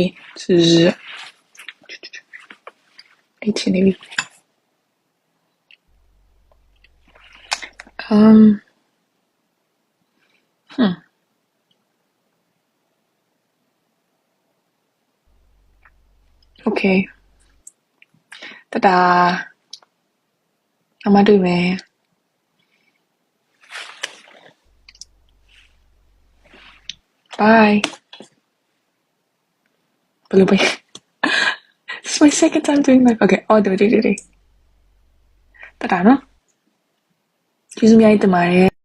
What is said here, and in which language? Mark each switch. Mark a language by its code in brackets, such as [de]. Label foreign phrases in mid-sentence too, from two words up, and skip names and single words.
[my] အေးချင်းနေပြီokay တတာအမတွေ့မယ်bye ဘယ်လိုပဲ [en] It's my second time doing that okay [my] ဒီတတာနော်ကျေးဇူးများတင်ပါတယ်